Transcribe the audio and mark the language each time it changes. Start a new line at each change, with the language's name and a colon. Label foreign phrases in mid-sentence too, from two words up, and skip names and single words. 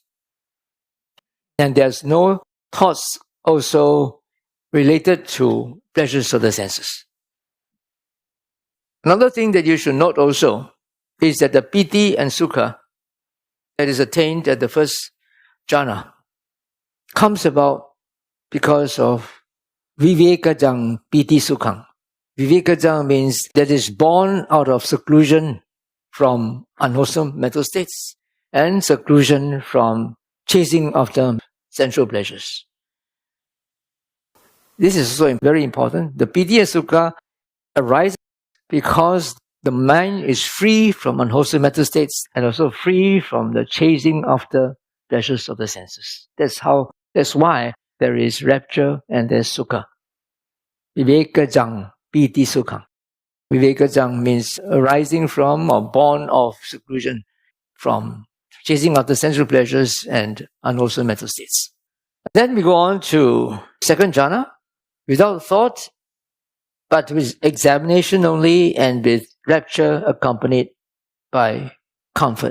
English: And there's no thoughts also related to pleasures of the senses. Another thing that you should note also is that the piti and sukha that is attained at the first jhana comes about because of
Pali: vivekajang piti sukhang.
English: Vivekajang means that is born out of seclusion from unwholesome mental states and seclusion from chasing after sensual pleasures. This is also very important. The piti and sukha arise because the mind is free from unwholesome mental states and also free from the chasing after pleasures of the senses. That's why there is rapture and there's sukha.
Pali: Vivekajang piti sukhang.
English: Vivekajang means arising from or born of seclusion from chasing after sensual pleasures and unwholesome mental states. Then we go on to second jhana, without thought, but with examination only and with rapture accompanied by comfort.